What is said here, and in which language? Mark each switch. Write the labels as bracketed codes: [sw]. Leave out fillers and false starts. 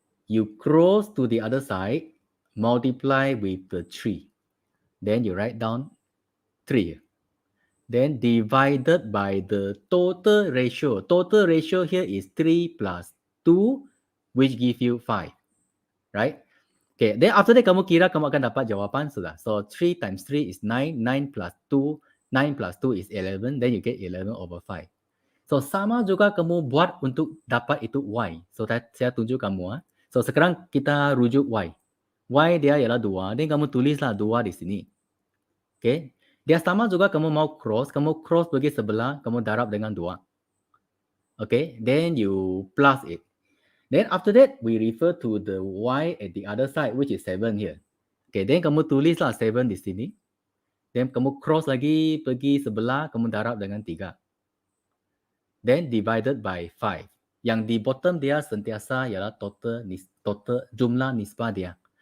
[en] You cross to the other side, multiply with the 3. Then you write down 3. Then divided by the total ratio. Total ratio here is 3 plus 2, which give you 5. Right? Okay, then after that [ms] kamu kira kamu akan dapat jawapan sudah. [en] So 3 times 3 is 9. 9 plus 2. 9 plus 2 is 11. Then you get 11/5. [ms] So sama juga kamu buat untuk dapat itu Y. So saya tunjuk kamu. So sekarang kita rujuk Y. Y dia ialah 2. Dan kamu tulislah 2 di sini. Okay. Dia sama juga kamu mau cross. Kamu cross pergi sebelah. Kamu darab dengan 2. Okay. [en] Then you plus it. Then after that, we refer to the y at the other side, which is 7 here. Okay, then [ms] kamu tulislah 7 di sini. Then kamu cross lagi, pergi sebelah, kamu darab dengan 3. [en] Then divided by 5. [ms] Yang di bottom dia sentiasa ialah total jumlah nisbah dia.